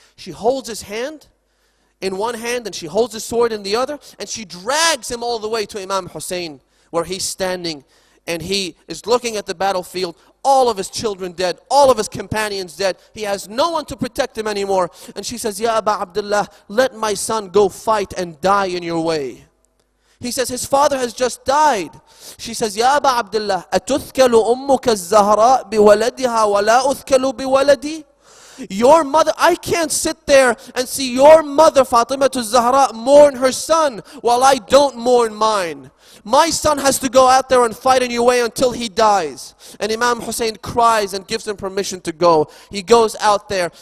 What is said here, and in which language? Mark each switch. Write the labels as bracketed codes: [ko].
[en] She holds his hand in one hand and she holds his sword in the other, and she drags him all the way to Imam Hussain, where he's standing and he is looking at the battlefield. All of his children dead, all of his companions dead. He has no one to protect him anymore. And she says, Ya Aba Abdullah, let my son go fight and die in your way. He says, his father has just died. She says, [ar] Ya Aba Abdullah, أتثكل أمك الزهراء بولدها ولا أثكل بولدي? [en] Your mother, I can't sit there and see your mother Fatima Zahra mourn her son while I don't mourn mine. My son has to go out there and fight in your way until he dies. And Imam Hussain cries and gives him permission to go. He goes out there.